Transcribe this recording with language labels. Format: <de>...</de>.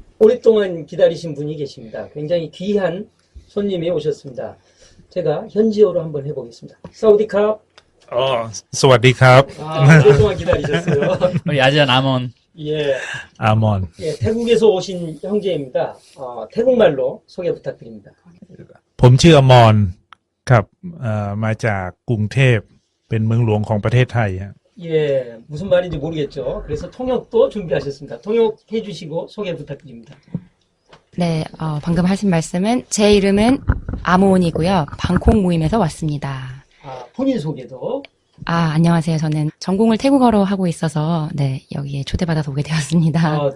<ko>오랫동안 기다리신 분이 계십니다. 굉장히 귀한 손님이 오셨습니다. 제가 현지어로 한번 해보겠습니다.</ko> <th>사우디캅. สวัสดีครับ</th> <ko>오랫동안 기다리셨어요. 우리 아지안 아몬. 예,</ko> <th>อามอน</th> <ko>예, 태국에서 오신 형제입니다. 태국말로 소개 부탁드립니다.</ko> <th>ผมชื่ออมรครับมาจากกรุงเทพเป็นเมืองหลวงของประเทศไทยฮะ</th> <ko>예, 무슨 말인지 모르겠죠. 그래서 통역도 준비하셨습니다. 통역해 주시고 소개 부탁드립니다. 네, 방금 하신 말씀은 제 이름은 아몬이고요. 방콕 모임에서 왔습니다. 본인 소개도. 안녕하세요. 저는 전공을 태국어로 하고 있어서 네, 여기에 초대받아서 오게 되었습니다.</ko>